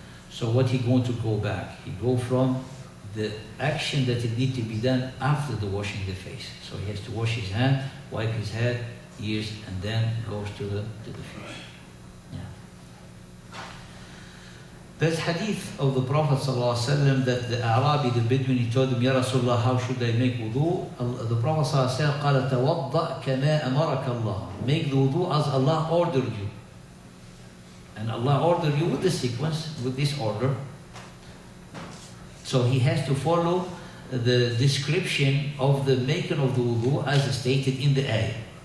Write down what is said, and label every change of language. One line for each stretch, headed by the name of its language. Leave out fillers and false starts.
English: So what he going to go back? He go from the action that it need to be done after the washing the face. So he has to wash his hand, wipe his head, ears, and then goes to the feet. There's hadith of the Prophet ﷺ that the Arabi, the Bedouin, he told him, Ya Rasulullah, how should I make wudu?
Arabic: The Prophet ﷺ قال توضأ كما أمرك الله.
English: Make the wudu as Allah ordered you. And Allah ordered you with the sequence, with this order. So he has to follow the description of the making of the wudu as stated in the ayah.